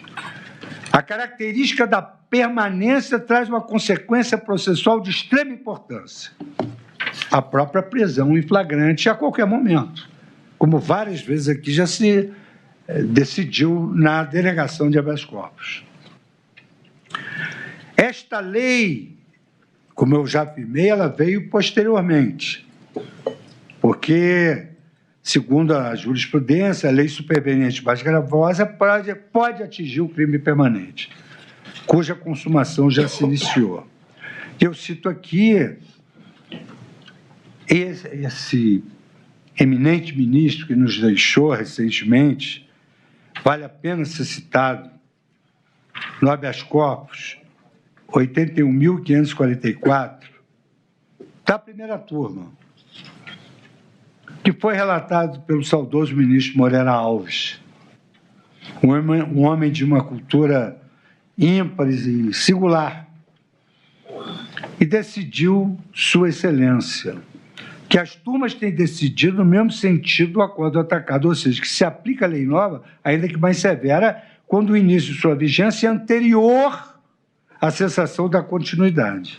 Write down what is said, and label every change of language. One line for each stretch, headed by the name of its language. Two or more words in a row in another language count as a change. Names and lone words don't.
Portuguese: A característica da permanência traz uma consequência processual de extrema importância: a própria prisão em flagrante a qualquer momento, como várias vezes aqui já se decidiu na denegação de
Latin: habeas corpus.
Portuguese: Esta lei, como eu já afirmei, ela veio posteriormente, porque, segundo a jurisprudência, a lei superveniente mais gravosa pode atingir o crime permanente, cuja consumação já se iniciou. Eu cito aqui esse eminente ministro que nos deixou recentemente, vale a pena ser citado, no
Latin: habeas corpus
Portuguese: 81.544, da primeira turma, que foi relatado pelo saudoso ministro Moreira Alves, um homem de uma cultura ímpar e singular, e decidiu Sua Excelência que as turmas têm decidido no mesmo sentido do acordo atacado, ou seja, que se aplica a lei nova, ainda que mais severa, quando o início de sua vigência é anterior à cessação da continuidade.